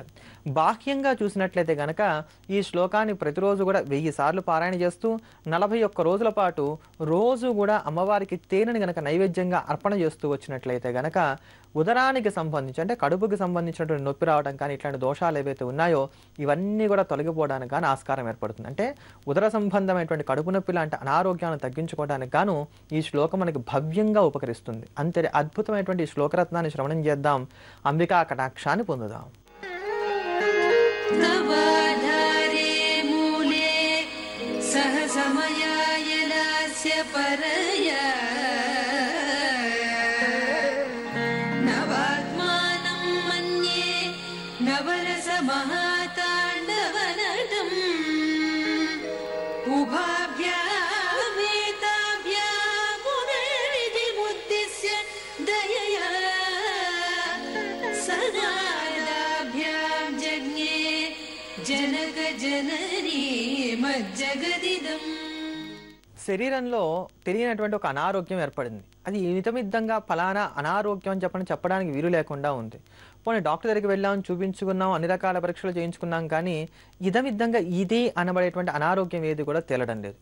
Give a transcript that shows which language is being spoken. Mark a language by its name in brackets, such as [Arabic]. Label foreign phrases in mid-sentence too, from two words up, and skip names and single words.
[Telugu] బాహ్యంగా చూసినట్లయితే గనక ఈ శ్లోకాన్ని ప్రతిరోజు కూడా 1000 సార్లు పారాయణ చేస్తూ 41 రోజుల పాటు రోజు కూడా అమ్మవారికి తేనెని గనక నైవేద్యంగా అర్పణ చేస్తూ వచ్చినట్లయితే గనక ఉదరానికి సంబంధించి అంటే కడుపుకి సంబంధించినటువంటి నొప్పి రావడం కానీ ఇట్లాంటి దోషాలు ఏవైతే ఉన్నాయో ఇవన్నీ కూడా తొలగిపోవడానికి కానీ ఆస్కారం ఏర్పడుతుంది. అంటే ఉదర సంబంధమైనటువంటి కడుపు నొప్పి లాంటి అనారోగ్యాలను తగ్గించుకోవడానికి గాను ఈ శ్లోకం మనకి భవ్యంగా ఉపకరిస్తుంది. అంతే అద్భుతమైనటువంటి ఈ శ్లోకరత్నాన్ని శ్రవణం చేద్దాం, అంబికా కటాక్షాన్ని పొందుదాం. [Sanskrit] नवाधारे मूले सहसमयाय लास्य परया नवात्मानं मन्ये नवरसमहाताण्डवनटम् उभाभ्यामेताभ्यामुदविधिमुद्दिश्य दयया सदाभ्यां जज्ञे जनक जननी मज्जगदिदम् [Telugu] శరీరంలో తెలియనటువంటి ఒక అనారోగ్యం ఏర్పడింది. అది నిమిత్తంగా ఫలానా అనారోగ్యం అని చెప్పడానికి వీలు లేకుండా ఉంది. పోనీ డాక్టర్ దగ్గరికి వెళ్ళాం, చూపించుకున్నాం, అన్ని రకాల పరీక్షలు చేయించుకున్నాం, కానీ ఇదమిద్దంగా ఇది అనబడేటువంటి అనారోగ్యం ఏది కూడా తేలడం లేదు.